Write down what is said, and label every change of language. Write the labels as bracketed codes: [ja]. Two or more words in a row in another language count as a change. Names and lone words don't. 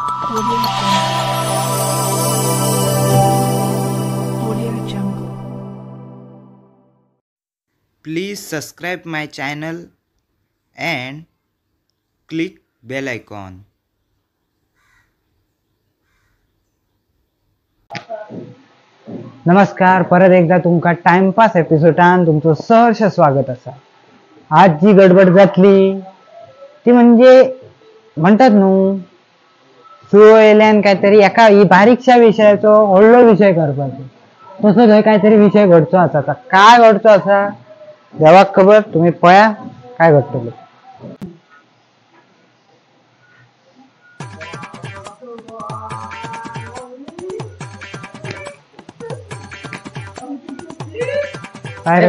[en] Please subscribe my channel and click bell icon. [kok] नमस्कार, परत एकदा तुमका टाइमपास एपिसोडान तुमचं सहर्ष स्वागत असा. आज जी गडबड जातली ती म्हणजे म्हणतात न्हू सुयो येयल्यान काहीतरी एका ही बारीकशा विषयाचो व्हडलो विषय करपाचो. तसो थंय काहीतरी विषय घडचो आसा. आता काय घडचो आसा देवाक खबर. तुम्ही पळया काय घडटलें. काय रे